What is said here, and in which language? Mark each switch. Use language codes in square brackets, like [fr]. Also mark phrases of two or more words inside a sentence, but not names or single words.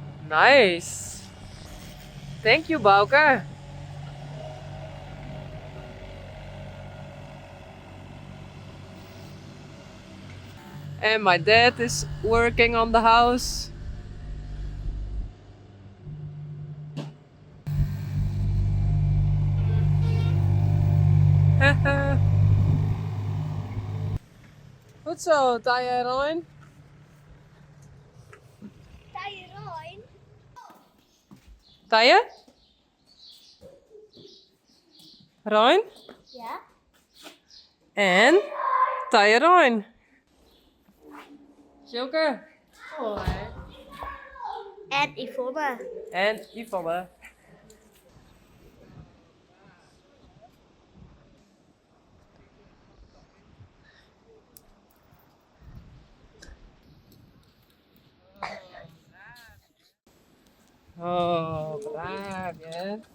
[en] Nice. Thank you, Baukje. And my dad is working on the house. [nl] Goed zo, Teije Rein. Teije Rein? Teije? Rein? Ja. En Teije Rein. Joker. Hoi. En Yvonne. En Yvonne. Oh, braaf, hè?